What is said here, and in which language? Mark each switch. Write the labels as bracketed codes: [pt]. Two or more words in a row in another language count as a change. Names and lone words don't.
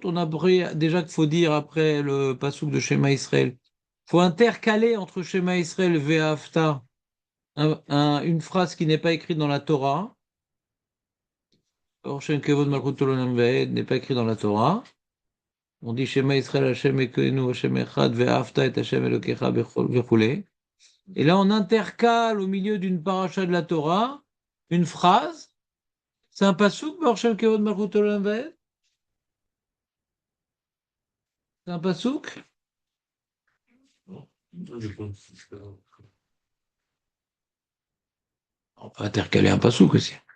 [fr] On a appris déjà qu'il faut dire après le passouk de Shema Israël. Il faut intercaler entre Shema Israël et Ve'afta une phrase qui n'est pas écrite dans la Torah. Or, [he] שם כבוד מלכותו לעולם ועד [fr] n'est pas écrit dans la Torah. On dit [he] שמע ישראל השם אלוקינו השם אחד ואהבת את השם אלוקיך בכל. [fr] Et là, on intercale au milieu d'une paracha de la Torah une phrase. C'est un passouk, [he] אור שם כבוד מלכותו לעולם ועד. [fr] C'est un passouk. On peut intercaler un passouk aussi.